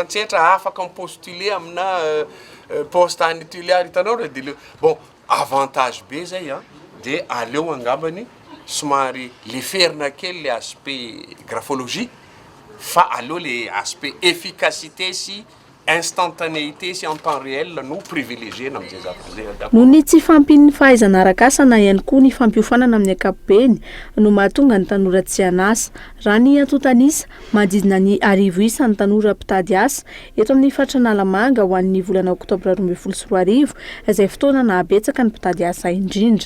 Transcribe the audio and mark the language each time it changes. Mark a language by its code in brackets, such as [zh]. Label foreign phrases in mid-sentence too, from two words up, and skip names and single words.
[mg] antsetra afaka mipostule amina poste any Toliara hitanao [fr] bon avantage [mg] be zay dia aleo angambany somary le ferina kely [fr] le aspect graphologie [mg] fa aleo [fr] le aspect efficacité [mg] sy instantanéité sy [fr] en temps réel [mg] no privilégié na amin'izay zavatra zay. Noho ny tsy fampin'ny fahaizana arak'asa na ihany koa ny fampiofanana amin'ny ankapobeny no mahatonga ny tanora tsy hanasa. Raha ny antotanisa manodidina ny 10,000 isa ny tanora mpitady asa eto amin'ny faritra Analamanga ho an'ny volana Oktobra 2024 izay fotoana nahabetsaka ny mpitady asa indrindra.